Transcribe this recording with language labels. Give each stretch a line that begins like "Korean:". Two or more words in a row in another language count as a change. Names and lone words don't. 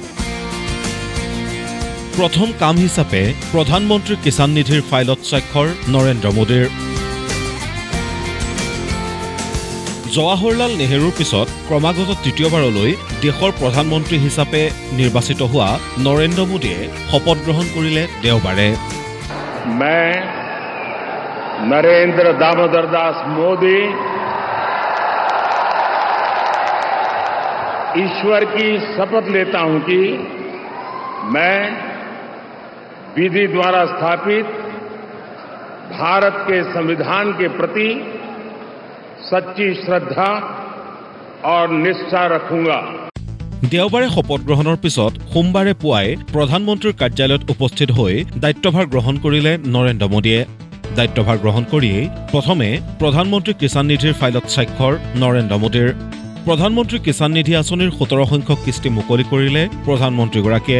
Assamese: প্ৰথম কাম হিচাপে প্ৰধানমন্ত্ৰী কিষাণ নিধিৰ ফাইলত স্বাক্ষৰ নৰেন্দ্ৰ মোদীৰ। জৱাহৰলাল নেহৰুৰ পিছত ক্ৰমাগত তৃতীয়বাৰলৈ দেশৰ প্ৰধানমন্ত্ৰী হিচাপে নিৰ্বাচিত হোৱা নৰেন্দ্ৰ মোদীয়ে শপত গ্ৰহণ কৰিলে দেওবাৰে।
Hindi: मैं नरेंद्र दामोदर दास मोदी ईश्वर की शपथ लेता हूं कि मैं विधि द्वारा स्थापित भारत के संविधान के प्रति सच्ची श्रद्धा और निष्ठा रखूंगा।
Assamese: দেওবাৰে শপত গ্ৰহণৰ পিছত সোমবাৰে পুৱাই প্ৰধানমন্ত্ৰীৰ কাৰ্যালয়ত উপস্থিত হৈ দায়িত্বভাৰ গ্ৰহণ কৰিলে নৰেন্দ্ৰ মোদীয়ে। দায়িত্বভাৰ গ্ৰহণ কৰিয়েই প্ৰথমে প্ৰধানমন্ত্ৰী কিষাণ নিধিৰ ফাইলত স্বাক্ষৰ নৰেন্দ্ৰ মোদীৰ। প্ৰধানমন্ত্ৰী কিষাণ নিধি আঁচনিৰ 17 সংখ্যক কিস্তি মুকলি কৰিলে প্ৰধানমন্ত্ৰীগৰাকীয়ে।